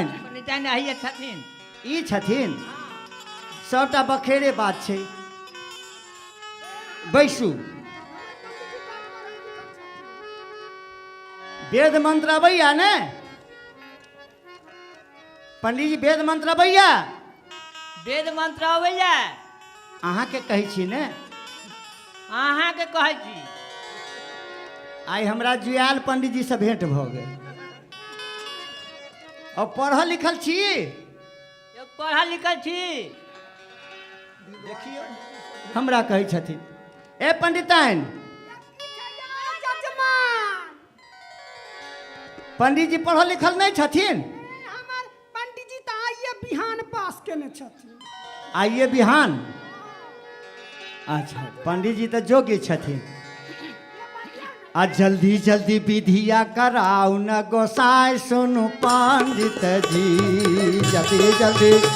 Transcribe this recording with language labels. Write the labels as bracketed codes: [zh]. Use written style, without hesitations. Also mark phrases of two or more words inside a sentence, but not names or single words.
[mai] पंडिताइन आइए छथिन ई छथिन सबटा बखेरे बात छै बैसू वेद मंत्र अबैया ने पंडित जी वेद मंत्र अबैया वेद मंत्र अबैया अहाँ के कहै छी ने अहाँ के कहै छी आई हमरा जुआल पंडित जी से भेंट भऽ गेल और पढ़ल लिखल छी पढ़ल लिखल छी देखियो हमरा कहै छथिन ए पंडिताइन पंडित जी पढ़ल लिखल नहीं छथिन हमर पंडित जी तो आइए बिहान पास केने छथिन आइए बिहान अच्छा पंडित जी तो जोग्य छथिन आ जल्दी जल्दी विधिया कराऊ न गोसाई सुनु पंडित जी जल्दी जल्दी